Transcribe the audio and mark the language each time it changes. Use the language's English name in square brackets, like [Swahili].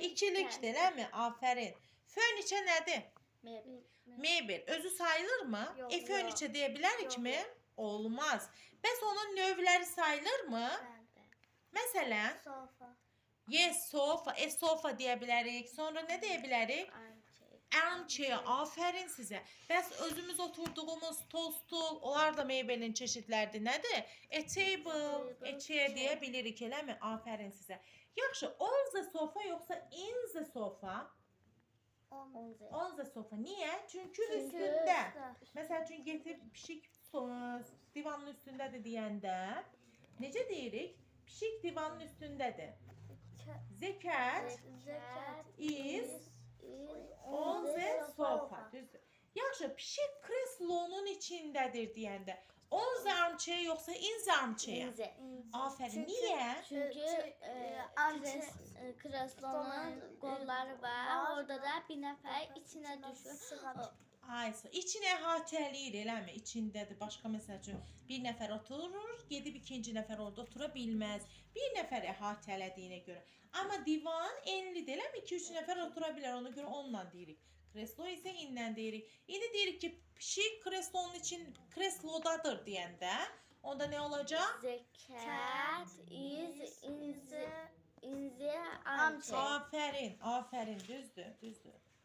[Azerbaijani] ikilikdir, eləmi? Aferin. Furniture nədir? Mebel. Mebel. Özü sayılırmı? Yox, Furniture deyə bilərikmi? Yox. Olmaz. Bəs onun növləri sayılırmı? Məsələn, [English] Sofa. yes, [Azerbaijani] sofa, sofa deyə bilərik. Sonra nə deyə bilərik? Armchair. Aferin sizə. Bəs özümüz oturduğumuz toz-stul, onlar da mebelin çeşidləridir. Nədir? A table, chair deyə bilirik, eləmi? Aferin sizə. Yaxşı, [English] on the sofa [Azerbaijani] yoxsa [English] in the sofa? On the sofa. [Azerbaijani] Niyə? Çünki üstündə. Məsəl üçün getir pişik divanın üstündədir deyəndə necə deyirik? Pişik divanın üstündədir. [English] The cat is on the sofa. [Azerbaijani] Düzdür. Yaxşı, pişik kreslonun içindədir deyəndə [English] on the armchair [Azerbaijani] yoxsa [English] in the armchair? [Azerbaijani] Aferin. Niyə? Çünkü kreslonun kolları var. Orada da bir nefer içine düşür. Aysa, içinə əhatələyir, eləmi? İçindədir. Başqa məsəl üçün bir nəfər oturur, gedib ikinci nəfər orada otura bilməz. Bir nəfər əhatələdiyinə görə. Amma divan enlidir, eləmi? 2-3 nəfər otura bilər. Ona görə onunla deyirik. Kreslo isə inlə deyirik. İndi deyirik ki, pişik kreslodadır deyəndə, onda nə olacaq? [English] The cat is in the armchair. [Azerbaijani] Aferin, aferin, düzdür, düzdür.